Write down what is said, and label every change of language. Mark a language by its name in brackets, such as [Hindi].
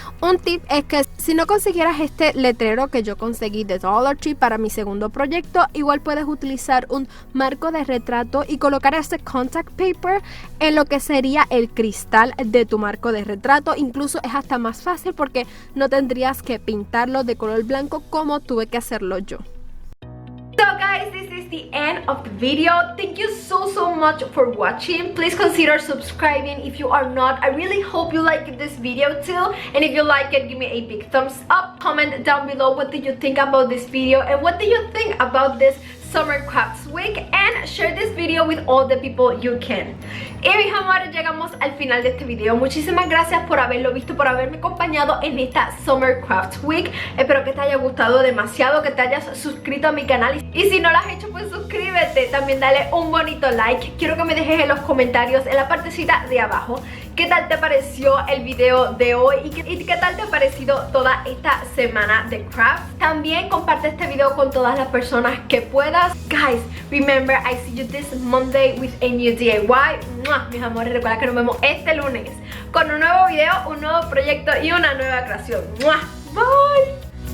[Spanish] Un tip es que si no consiguieras este letrero que yo conseguí de Dollar Tree para mi segundo proyecto, igual puedes utilizar un marco de retrato y colocar este contact paper en lo que sería el cristal de tu marco de retrato. Incluso es hasta más fácil porque no tendrías que pintarlo de color blanco como tuve que hacerlo yo. [English] So guys, this is the end of the video. Thank you so much for watching. Please consider subscribing if you are not. I really hope you like this video too, and if you like it, give me a big thumbs up. Comment down below what did you think about this video and what do you think about this Summer Crafts Week, and share this video with all the people you can. [Spanish] Y mis amores, llegamos al final de este video. Muchísimas gracias por haberlo visto, por haberme acompañado en esta Summer Crafts Week. Espero que te haya gustado demasiado, que te hayas suscrito a mi canal. Y si no lo has hecho, pues suscríbete. También dale un bonito like. Quiero que me dejes en los comentarios, en la partecita de abajo, qué tal te pareció el video de hoy y qué tal te ha parecido toda esta semana de craft. También comparte este video con todas las personas que puedas. [English] Guys, remember, I see you this Monday with a new DIY. ¡Mua! [Spanish] Mis amores, recuerda que nos vemos este lunes con un nuevo video, un nuevo proyecto y una nueva creación. ¡Mua! Bye.